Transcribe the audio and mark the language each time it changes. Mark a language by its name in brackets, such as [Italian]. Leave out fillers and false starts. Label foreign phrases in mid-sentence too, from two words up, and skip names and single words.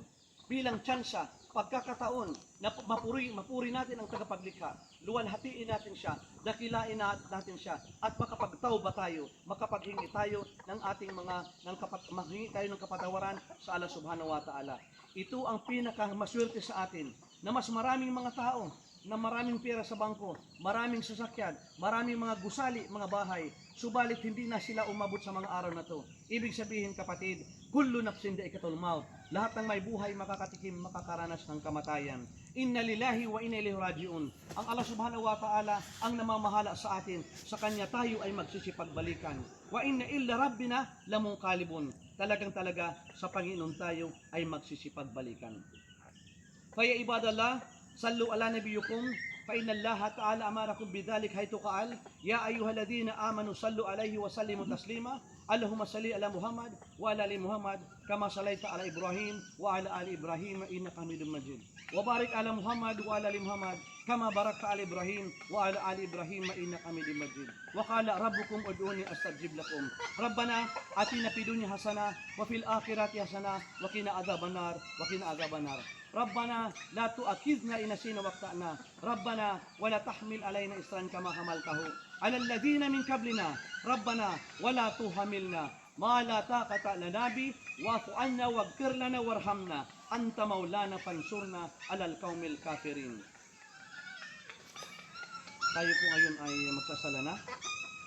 [Filipino] Bilang tsansa, pagkakataon na mapuri natin ang tagapaglikha, luwalhatiin natin siya, dakilain natin siya, at makapagtauba tayo, makapaghingi tayo ng ating maghingi tayo ng kapatawaran sa [Arabic] الله سبحانه وتعالى. [Filipino] Ito ang pinakamaswerte sa atin, na mas maraming mga tao, na maraming pera sa bangko, maraming sasakyan, maraming mga gusali, mga bahay, subalit hindi na sila umabot sa mga araw na to. Ibig sabihin kapatid, [Arabic] كل نفس ذائقة الموت. [Filipino] Lahat ng may buhay makakatikim, makakaranas ng kamatayan. [Arabic] إنا لله وإنا إليه راجعون. [Filipino] Ang [Arabic] الله سبحانه وتعالى [Filipino] ang namamahala sa atin. Sa Kanya tayo ay magsisipagbalikan. [Arabic] وإنا إلى ربنا لمنقلبون. [Filipino] Talagang-talaga sa Panginoon tayo ay magsisipagbalikan. [Arabic] Kaya عباد الله، صلوا على نبيكم فإن الله تعالى أمركم بذلك حيث قال يا أيها الذين آمنوا صلوا عليه وسلموا تسليما. اللهم صل على محمد وعلى آل محمد كما صليت على إبراهيم وعلى آل إبراهيم إنك حميد مجيد. وبارك على محمد وعلى آل محمد كما باركت على إبراهيم وعلى آل إبراهيم إنك حميد مجيد. وقال ربكم ادعوني أستجب لكم. ربنا آتنا في الدنيا حسنة وفي الآخرة حسنة وقنا عذاب النار وقنا عذاب النار. ربنا لا تؤاخذنا إن نسينا واخطأنا ربنا ولا تحمل علينا إصرا كما حملته على الذين من قبلنا ربنا ولا تحملنا ما لا طاقة لنا به واعف عنا واغفر لنا وارحمنا أنت مولانا فانصرنا على القوم الكافرين. [Filipino] Tayo po ngayon ay magsasala na.